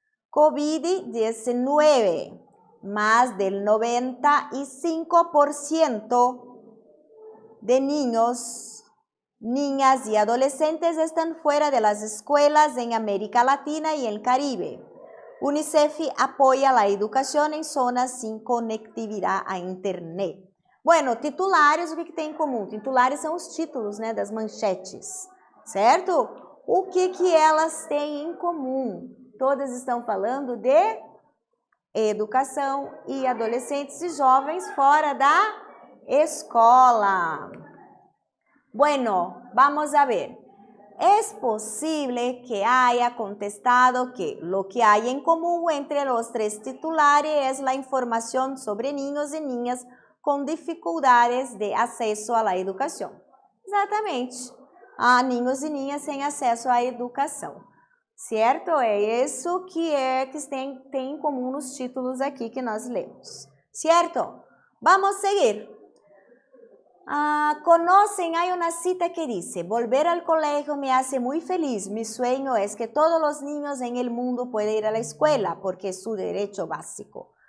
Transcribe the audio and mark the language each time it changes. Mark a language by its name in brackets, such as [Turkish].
[Spanish] COVID-19, más del 95% de niños, niñas y adolescentes están fuera de las escuelas en América Latina y el Caribe. UNICEF apoya la educación en zonas sin conectividad a Internet. [Portuguese] Bueno, titulares, o que tem em comum? Titulares são os títulos, né, das manchetes, certo? O que elas têm em comum? Todas estão falando de educação e adolescentes e jovens fora da escola. [Spanish] Bueno, vamos a ver. Es posible que haya contestado que lo que hay en común entre los tres titulares es la información sobre niños y niñas [Portuguese] com dificuldades de acesso à educação. Exatamente. Há ninhos e ninhas sem acesso à educação. Certo? É isso que tem em comum nos títulos aqui que nós lemos. Certo? Vamos seguir. [Spanish] Conocen, hay una cita que dice, volver al colegio me hace muy feliz. Mi sueño es que todos los niños en el mundo puedan ir a la escuela porque es su derecho básico.